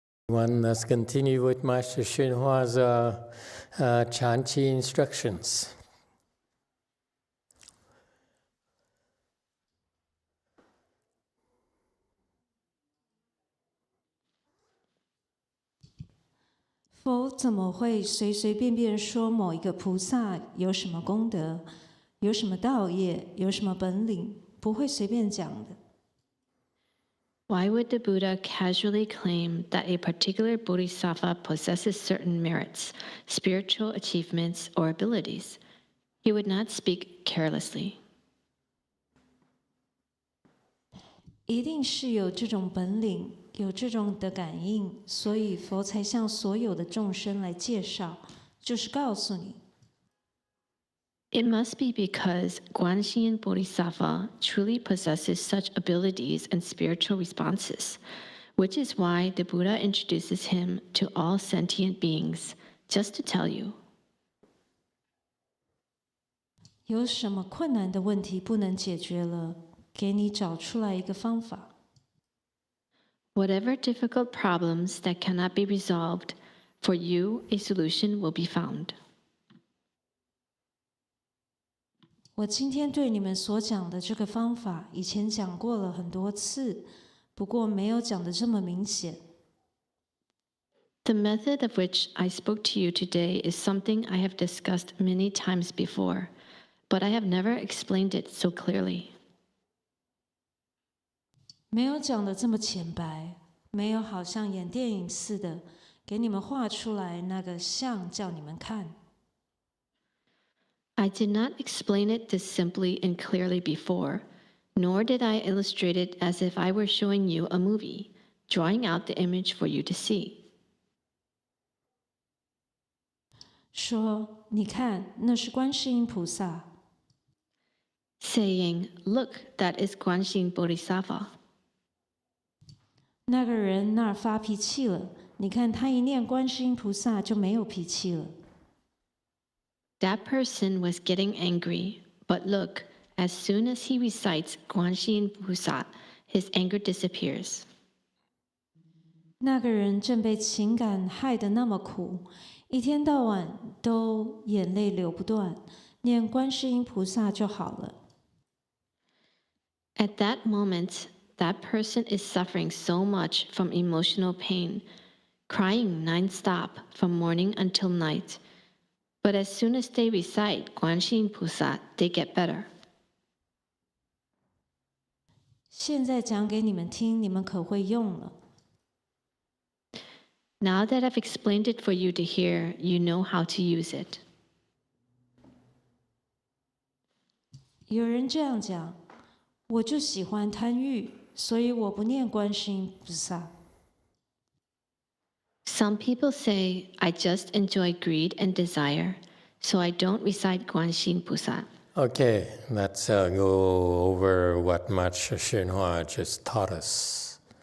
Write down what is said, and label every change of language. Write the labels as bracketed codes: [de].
[en] Let's continue with Master YongHua's Chanchi instructions. [zh] "佛怎么会随随便便说某一个菩萨有什么功德、有什么道业、有什么本领？不会随便讲的。 [en] Why would the Buddha casually claim that a particular Bodhisattva possesses certain merits, spiritual achievements, or abilities? He would not speak carelessly. [zh] 一定是有这种本领，有这种的感应，所以佛才向所有的众生来介绍，就是告诉你。 [en] It must be because GuanShiYin Bodhisattva truly possesses such abilities and spiritual responses, which is why the Buddha introduces him to all sentient beings, just to tell you. [zh] 有什么困难的问题不能解决了，给你找出来一个方法。 [en] Whatever difficult problems that cannot be resolved, for you a solution will be found. [zh] 我今天对你们所讲的这个方法，以前讲过了很多次，不过没有讲得这么明显。 [en] The method of which I spoke to you today is something I have discussed many times before, but I have never explained it so clearly. [zh] 没有讲得这么浅白，没有好像演电影似的，给你们画出来那个像叫你们看。 [en] I did not explain it this simply and clearly before, nor did I illustrate it as if I were showing you a movie, drawing out the image for you to see. [zh] 说，你看，那是观世音菩萨。 [en] Saying, look, that is GuanShiYin Bodhisattva. [zh] 那个人那儿发脾气了，你看他一念观世音菩萨就没有脾气了。 [en] That person was getting angry, but look, as soon as he recites GuanShiYin Bodhisattva, his anger disappears. [zh] 那个人正被情感害得那么苦，一天到晚都眼泪流不断，念观世音菩萨就好了。 [en] At that moment, that person is suffering so much from emotional pain, crying nonstop from morning until night. But as soon as they recite GuanShiYin Bodhisattva, they get better. [zh] 现在讲给你们听，你们可会用了。 [en] Now that I've explained it for you to hear, you know how to use it. [zh] 有人这样讲，我就喜欢贪欲，所以我不念观世音菩萨。 [en] Some people say, I just enjoy greed and desire, so I don't recite GuanShiYin Bodhisattva. Okay, let's go over what Master YongHua just taught us.